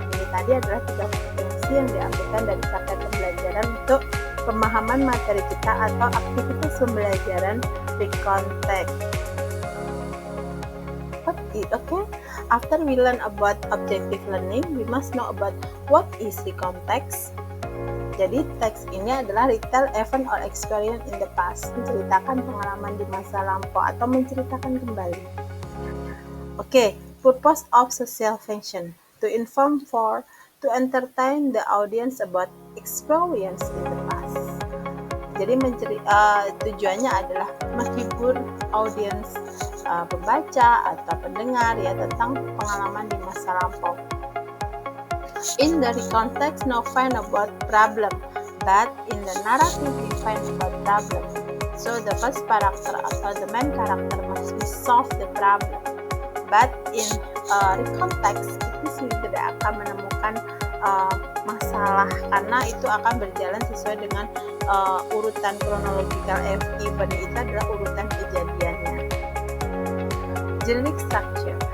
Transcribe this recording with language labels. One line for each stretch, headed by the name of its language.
Indonesian: Ini tadi adalah 3 kompetensi yang diambilkan dari capaian pembelajaran untuk pemahaman materi kita atau aktivitas pembelajaran di konteks.
English: Okay, after we learn about objective learning, we must know about what is the context.
Indonesian: Jadi teks ini adalah
English: retell event or experience in the past,
Indonesian: menceritakan pengalaman di masa lampau atau menceritakan kembali.
English: Okay, purpose of social function: to inform, for, to entertain the audience about experience in the past.
Indonesian: Jadi tujuannya adalah menghibur audiens, pembaca atau pendengar ya tentang pengalaman di masa lampau.
English: In the context, no find about problem, but in the narrative we find about problem. So the first character atau the main character must be solve the problem.
Indonesian: But in context, itu tidak akan menemukan masalah karena itu akan berjalan sesuai dengan urutan kronologikal event, itu adalah urutan kejadiannya.
English: Generic structure.